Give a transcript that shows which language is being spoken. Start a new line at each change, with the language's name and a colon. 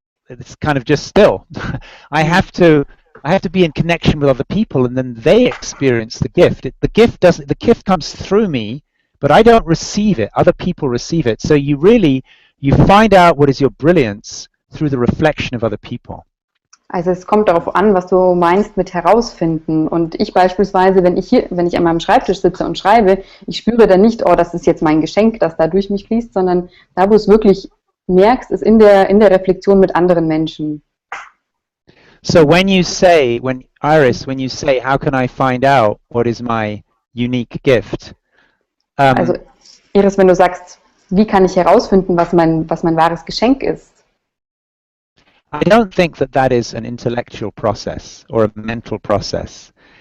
English: It's kind of just still. I have to be in connection with other people, and then they experience the gift. The gift comes through me, but I don't receive it. Other people receive it. So you find out what is your brilliance through the reflection of other people.
German: Also es kommt darauf an, was du meinst mit herausfinden. Und ich beispielsweise, wenn ich an meinem Schreibtisch sitze und schreibe, ich spüre dann nicht, oh, das ist jetzt mein Geschenk, das da durch mich fließt, sondern da, wo es wirklich merkst, ist in der Reflexion mit anderen Menschen.
English: So Iris, when you say, how can I find out what is my unique gift?
German: Also Iris, wenn du sagst, wie kann ich herausfinden, was mein wahres Geschenk ist?
English: I don't think that is an intellectual process or a mental process.